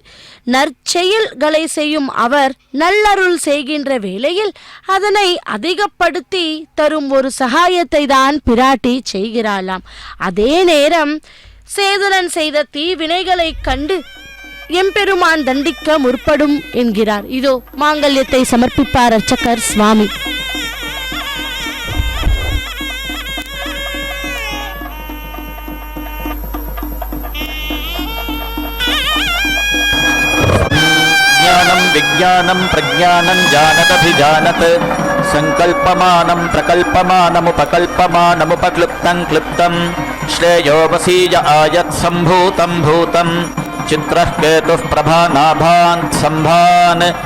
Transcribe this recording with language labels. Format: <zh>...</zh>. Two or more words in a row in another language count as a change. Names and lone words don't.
<ta>நற்செயல்களை செய்யும் அவர் நல்லருள் செய்கின்ற வேளையில் அதனை அதிகப்படுத்தி தரும் ஒரு சகாயத்தை தான் பிராட்டி செய்கிறாளாம். அதே நேரம் சேதுரன் செய்த தீவினைகளை கண்டு எம்பெருமான் தண்டிக்க முற்படும் என்கிறார். இதோ மாங்கல்யத்தை சமர்ப்பிப்பார் அர்ச்சகர் சுவாமி.</ta> <sa>विज्ञानं प्रज्ञानं जानदभिजानत् संकल्पमानं प्रकल्पमानमुपकल्पमानमुपक्लुप्तं क्लुप्तं श्रेयो वसीय आयत् सम्भूतं भूतं चित्रः केतुः प्रभानाभान् सम्भान्</sa>